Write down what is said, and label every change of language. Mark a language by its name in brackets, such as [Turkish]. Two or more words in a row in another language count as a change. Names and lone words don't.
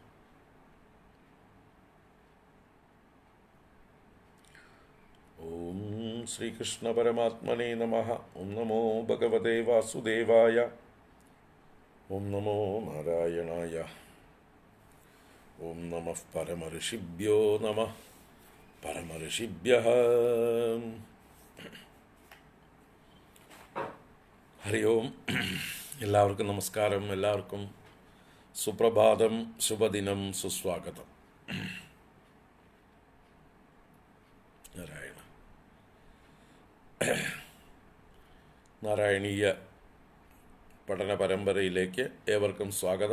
[Sanskrit] ॐ श्रीकृष्ण परमात्मने नमः। ॐ नमो भगवते वासुदेवाय। ॐ नमो नारायणाय। ॐ नमः परमऋषिभ्यो नमः परमऋषिभ्यः। ഹരി ഓം. [Malayalam] എല്ലാവർക്കും നമസ്കാരം. എല്ലാവർക്കും സുപ്രഭാതം, ശുഭദിനം, സുസ്വാഗതം. നാരായണീയ പഠന പരമ്പരയിലേക്ക് ഏവർക്കും സ്വാഗതം.